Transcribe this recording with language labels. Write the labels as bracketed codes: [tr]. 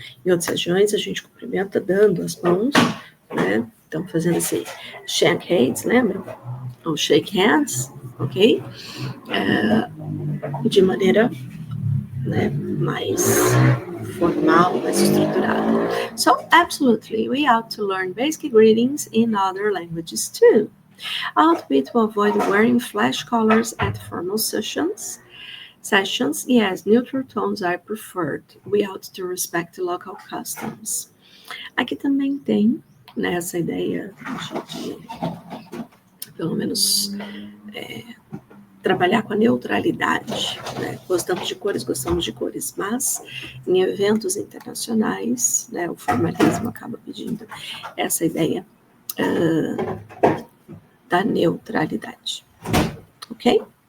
[pt] Em outras regiões, a gente cumprimenta dando as mãos, né? Então, fazendo esse shake hands, lembra? Ou shake hands, ok? De maneira, né, mais formal, mais estruturada. [en] So, absolutely, we ought to learn basic greetings in other languages too. Ought we to avoid wearing flash colors at formal sessions? Yes, neutral tones are preferred. We ought to respect local customs. [pt] Aqui também tem, né, essa ideia de pelo menos, trabalhar com a neutralidade, né? Gostamos de cores, mas em eventos internacionais, né, o formalismo acaba pedindo essa ideia da neutralidade, ok?